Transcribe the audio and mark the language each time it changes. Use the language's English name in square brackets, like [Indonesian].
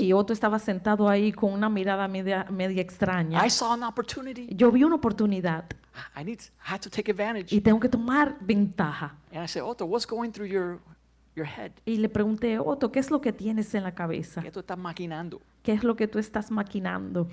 [Spanish] Y Otto estaba sentado ahí con una mirada media extraña. [English] I saw an opportunity. [Spanish] Yo vi una oportunidad [English] I had to take advantage. [Spanish] y tengo que tomar ventaja. [English] And I said, Otto, what's going through your head? [Spanish] Y le pregunté, Otto, ¿qué es lo que tienes en la cabeza? ¿Qué tú estás maquinando? ¿Qué es lo que tú estás maquinando?